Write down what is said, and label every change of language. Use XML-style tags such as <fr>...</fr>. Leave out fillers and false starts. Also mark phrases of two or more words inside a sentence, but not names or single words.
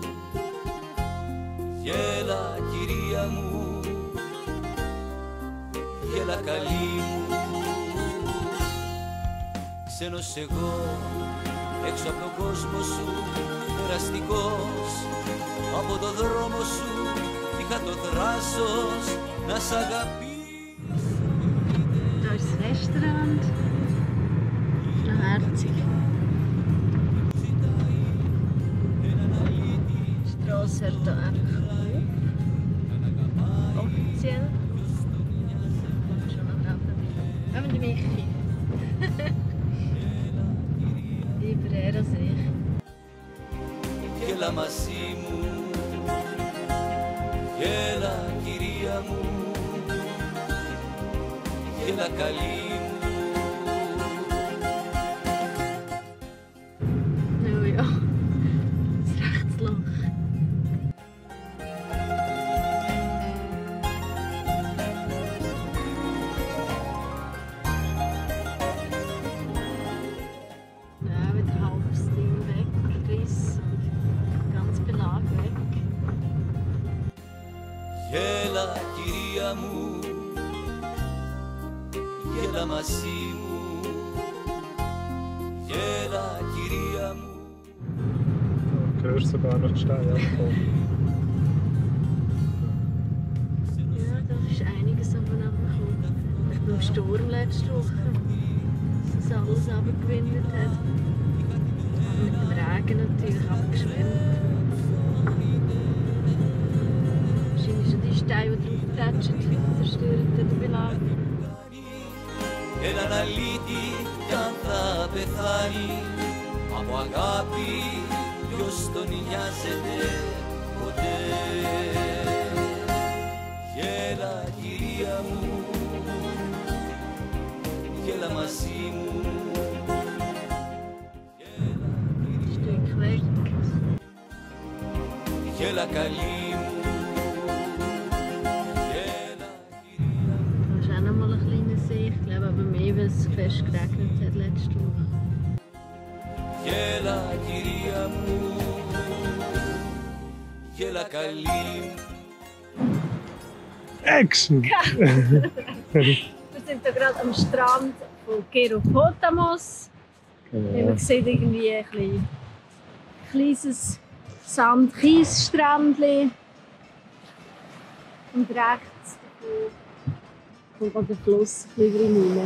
<el>Γέλα κυρία μου, γέλα καλή μου. Ξένος εγώ, έξω από τον κόσμο σου, περαστικός. Από το δρόμο σου είχα το θράσος να σ' αγαπήσω.</el> <de>Da ist das Restaurant. Noch herzig. Die Strasse hört hier einfach auf. Offiziell. Kommt schon noch neben. Haben wir die Michi? Lieber er als ich.</de> <el>Γέλα μαζί μου, γέλα κυρία μου, γέλα καλή μου.</el> <de>Nou ja, das Rechtsloch. Ja, wieder halbes Ding weg, Riss und ganz Belag weg.</de> <el>Γέλα κυρία μου, γέλα μαζί μου, γέλα κυρία μου.</el> <de>Du hörst sogar noch die Steine ankommen. Ja, da ist einiges aufeinander gekommen. Vielleicht beim Sturm letzte Woche, dass das alles abgewindet hat. Und mit dem Regen natürlich abgeschwemmt. Wahrscheinlich schon die Steine, die draufplätschen, zerstören den Belag.</de> <el>Έναν αλήτη κι αν θα πεθάνει από αγάπη ποιος τον νοιάζεται ποτέ. Γέλα κυρία μου, γέλα μαζί μου.</el> <de>Ein Stück weg.</de> <el>Γέλα καλή μου. Γέλα</el> <de>Da ist auch noch mal ein kleiner See. Ich glaube aber mehr, weil es fest geregnet hat letzte Woche.</de> <el>γέλα κυρία μου, γέλα καλή μου.</el> <de>Action! Wir sind hier gerade am Strand von Geropotamos. Genau. Man sieht irgendwie ein kleines Sand-Kies-Strändchen. Und rechts davon kommt der Fluss ein bisschen rein.</de>